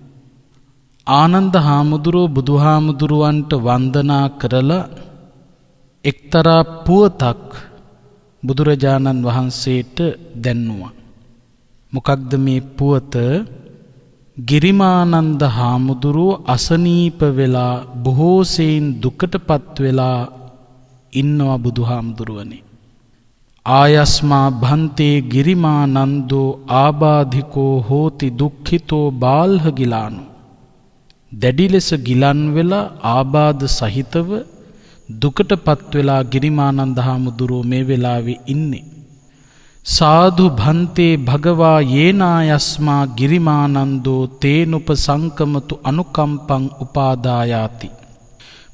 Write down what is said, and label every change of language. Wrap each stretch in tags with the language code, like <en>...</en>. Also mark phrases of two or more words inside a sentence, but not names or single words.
<si>ආනන්ද හාමුදුරුවෝ බුදුහාමුදුරුවන්ට වන්දනා කරලා එක්තරා පුවතක් බුදුරජාණන් වහන්සේට දැන්නුවා. මොකක්ද මේ පුවත? ගිරිමානන්ද හාමුදුරුවෝ අසනීප වෙලා බොහෝ සෙයින් දුකටපත් වෙලා ඉන්නවා බුදුහාමුදුරුවනේ.</si> <pi>ආයස්මා භන්තේ ගිරිමානන්දෝ ආබාධිකෝ හෝති දුක්ඛිතෝ බාල්හ ගිලානෝ.</pi> <si>දැඩි ලෙස ගිලන් වෙලා ආබාධ සහිතව දුකටපත් වෙලා ගිරිමානන්ද හාමුදුරුවෝ මේ වෙලාවේ ඉන්නේ.</si> <pi>සාදු භන්තේ භගවා යේනායස්මා ගිරිමානන්දෝ තේනුප සංකමතු අනුකම්පං උපාදායාති.</pi>